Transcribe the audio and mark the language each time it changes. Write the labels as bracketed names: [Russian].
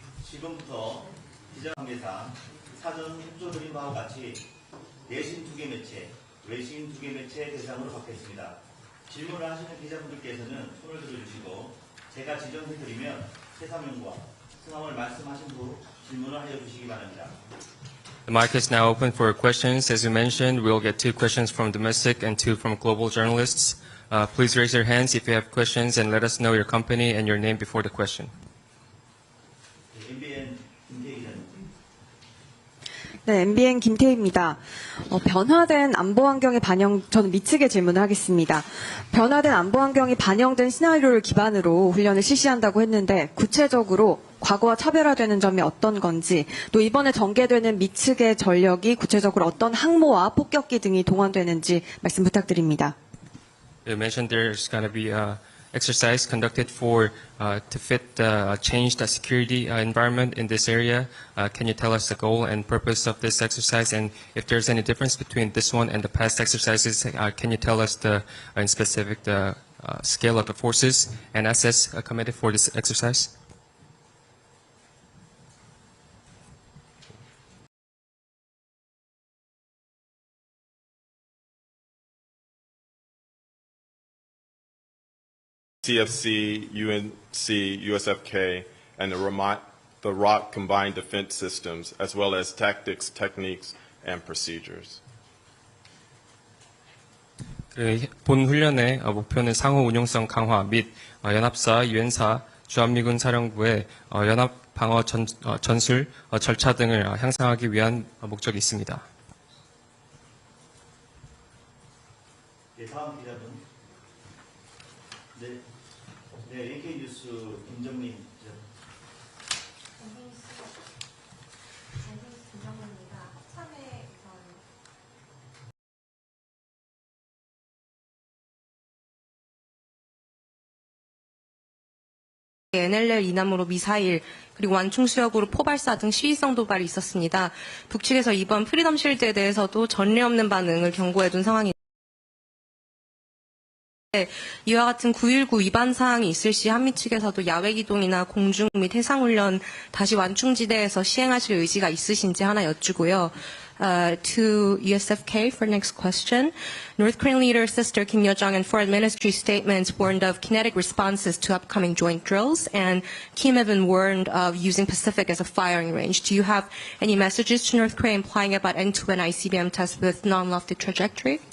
[Korean] 지금부터 기자관계상 사전 협조드린 바와 같이 내신 2개 매체, 외신 2개 매체 대상으로 받겠습니다. 질문을 하시는 기자분들께서는 손을 들어주시고 제가 지정해드리면 세사명과 성함을 말씀하신 후 질문을 하여 주시기 바랍니다. [English] The mic is now open for questions. As you mentioned, we'll get 2 questions from domestic and 2 from global journalists. Please raise your hands if you have questions and let us know your company and your name before the question. [Korean] MBN 김태희 기자님. 네, MBN 김태희입니다. 변화된 안보 환경에 저는 미측의 질문을 하겠습니다. 변화된 안보 환경이 반영된 시나리오를 기반으로 훈련을 실시한다고 했는데 구체적으로 과거와 차별화되는 점이 어떤 건지, 또 이번에 전개되는 미측의 전력이 구체적으로 어떤 항모와 폭격기 등이 동원되는지 말씀 부탁드립니다. [English] You mentioned there's going to be exercise conducted to fit the changed security environment in this area. Can you tell us the goal and purpose of this exercise, and if there's any difference between this one and the past exercises? Can you tell us in specific the scale of the forces and assets committed for this exercise? CFC, UNC, USFK, and the ROC combined defense systems, as well as tactics, techniques, and procedures. [Korean] 본 훈련의 목표는 상호 운용성 강화 및 연합사, 유엔사, 주한미군 사령부의 연합 방어 전술 절차 등을 향상하기 위한 목적이 있습니다. 네, 다음 기자분. 네, AK 뉴스 김정민 기자. NLL 이남으로 미사일 그리고 완충 수역으로 포발사 등 시위성 도발이 있었습니다. 북측에서 이번 프리덤 쉴드에 대해서도 전례 없는 반응을 경고해둔 상황입니다. 이와 같은 9.19 위반 사항이 있을 시 한미 측에서도 야외 기동이나 공중 및 해상훈련 다시 완충지대에서 시행하실 의지가 있으신지 하나 여쭈고요. [English] To USFK for next question. North Korean leader Sister Kim Yo-jong and foreign ministry statements warned of kinetic responses to upcoming joint drills, and Kim even warned of using Pacific as a firing range. Do you have any messages to North Korea implying about end-to-end ICBM tests with non-lofted trajectory?